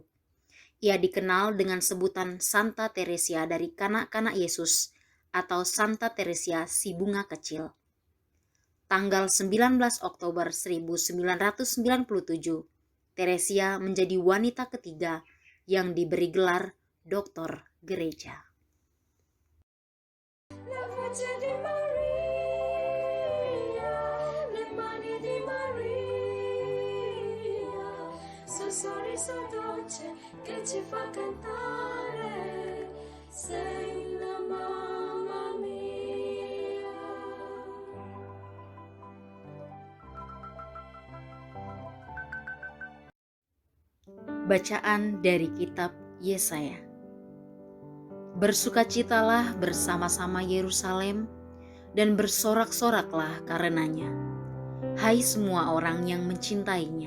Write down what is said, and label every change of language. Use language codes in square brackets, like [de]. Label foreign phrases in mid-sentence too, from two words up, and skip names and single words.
[id] Ia dikenal dengan sebutan Santa Teresia dari Kanak-kanak Yesus atau Santa Teresia si bunga kecil. Tanggal 19 Oktober 1997, Teresia menjadi wanita ketiga yang diberi gelar Doktor Gereja. [it] La voce di Maria, le mani di Maria, suo sorriso dolce che ci fa cantare, sei la mamma mia. [id] Bacaan dari kitab Yesaya. Bersukacitalah bersama-sama Yerusalem dan bersorak-soraklah karenanya, hai semua orang yang mencintainya.